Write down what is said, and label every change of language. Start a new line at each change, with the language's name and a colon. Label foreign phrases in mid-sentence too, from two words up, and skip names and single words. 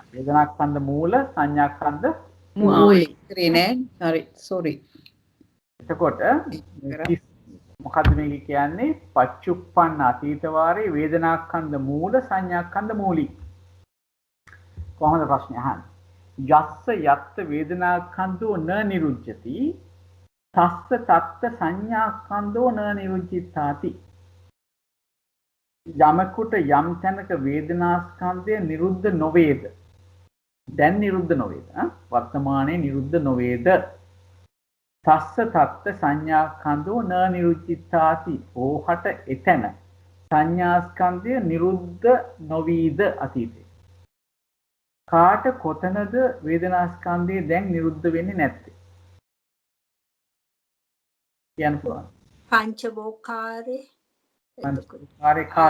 Pali: වේදනාස්කන්ධ මූල සංඥාස්කන්ධ
Sinhala: මූලී කරේ නෑ. හරි sorry. එතකොට මොකද්ද මේක කියන්නේ?
Pali: පච්චුප්පන්න අතීත වාරේ වේදනාස්කන්ධ මූල සංඥාස්කන්ධ මූලී.
Sinhala: කොහොමද ප්‍රශ්නේ අහන්නේ?
Pali: යස්ස යත්ත වේදනාස්කන්ධෝ න නිරුච්ඡති තස්ස තත්ත සංඥාස්කන්ධෝ න නිරුච්ඡිතාති.
Sinhala: යමකුට යම් තැනක වේදනාස්කන්ධය නිරුද්ධ නොවේද? දැන් නිරුද්ධ නොවේද? වර්තමානයේ නිරුද්ධ නොවේද?
Pali: තස්ස තත්ත සංඥාස්කන්ධෝ න නිරුච්ඡිතාති.
Sinhala: ඕහට එතන සංඥාස්කන්ධය නිරුද්ධ නොවීද අතීතේ. කාට කොතනද වේදනාස්කන්ධය දැන් නිරුද්ධ වෙන්නේ නැත්තේ? කියන්න පුළුවන්. පංචවෝකාරේ කාර්ය කාද?